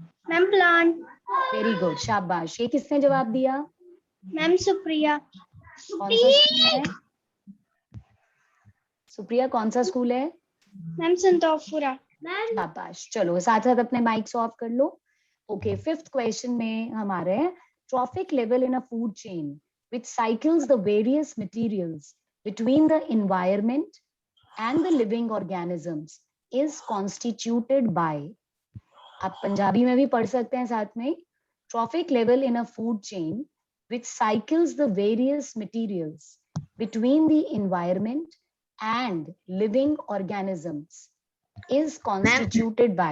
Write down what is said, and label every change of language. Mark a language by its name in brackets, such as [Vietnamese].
[Hindi] Ma'am plant. Very good, शाबाश. ये किसने जवाब दिया? मैम सुप्रिया. कौन सा स्कूल है? सुप्रिया, कौन सा स्कूल है? मैम संतोषपुरा. शाबाश. चलो साथ साथ अपने माइक्स ऑफ कर लो. [English] okay, [Hindi] फिफ्थ क्वेश्चन में हमारे [English] Trophic level in a food chain which cycles the various materials between the environment and the living organisms is constituted by. [Hindi] आप पंजाबी में भी पढ़ सकते हैं साथ में. [English] Trophic level in a food chain which cycles the various materials between the environment and living organisms is constituted by.